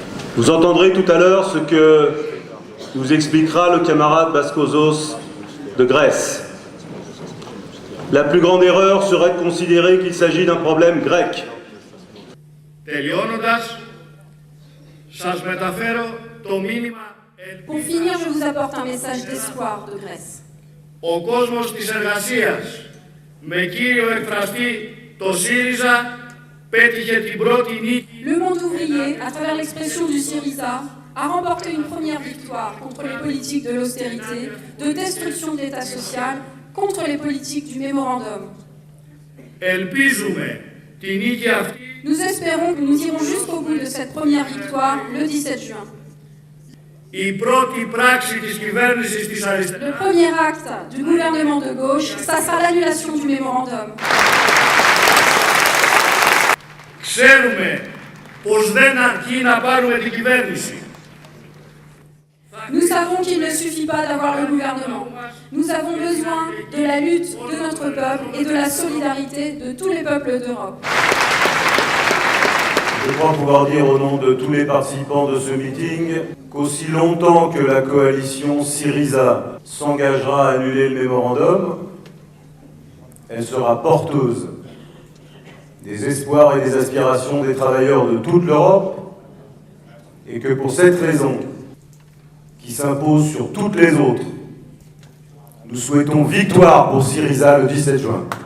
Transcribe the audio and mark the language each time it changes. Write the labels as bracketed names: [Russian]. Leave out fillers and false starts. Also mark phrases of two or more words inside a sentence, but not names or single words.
[French] Vous entendrez tout à l'heure ce que nous expliquera le camarade Bascosos de Grèce. La plus grande erreur serait de considérer qu'il s'agit d'un problème grec. Pour finir, je vous apporte un message d'espoir de Grèce. [Greek] Ο κόσμος της εργασίας με κύριο εκφραστή το ΣΥΡΙΖΑ πέτυχε την πρώτη νίκη. [French] Le monde ouvrier, à travers l'expression du Syriza, a remporté une première victoire contre les politiques de l'austérité, de destruction de l'État social, contre les politiques du mémorandum. [Greek] Ελπίζουμε τη νίκη αυτή. [French] Nous espérons que nous irons jusqu'au bout de cette première victoire le 17 juin. [Greek] Η πρώτη πράξη της κυβέρνησης της αριστεράς. [French] Le premier acte du gouvernement de gauche, ça sera l'annulation du mémorandum. [Greek] Ξέρουμε πως δεν αρκεί να πάρουμε την κυβέρνηση. [French] Nous savons qu'il ne suffit pas d'avoir le gouvernement. Nous avons besoin de la lutte de notre peuple et de la solidarité de tous les peuples d'Europe. Je crois pouvoir dire au nom de tous les participants de ce meeting qu'aussi longtemps que la coalition Syriza s'engagera à annuler le mémorandum, elle sera porteuse des espoirs et des aspirations des travailleurs de toute l'Europe, et que pour cette raison, qui s'impose sur toutes les autres, nous souhaitons victoire pour Syriza le 17 juin.